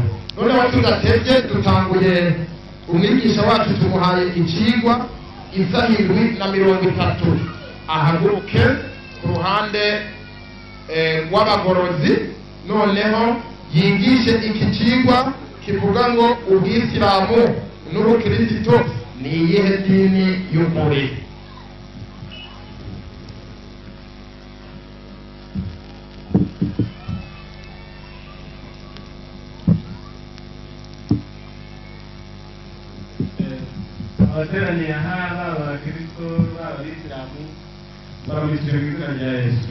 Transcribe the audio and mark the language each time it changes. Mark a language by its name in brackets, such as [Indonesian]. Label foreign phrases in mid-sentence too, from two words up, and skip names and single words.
[Rundi] noneho tudatevye dutanguye. umwigisha wacu tumuhaye ikigwa isaha 7:30 ahaguruke ku ruhande rw'abagorozi, noneho yigishe iki kigwa kivuga ngo ubwisilamu n'ubukristo ni iyihe dini y'ukuri. abateraniye aha baba abakristo baba abisilamu barabishyura mu izina rya Yesu.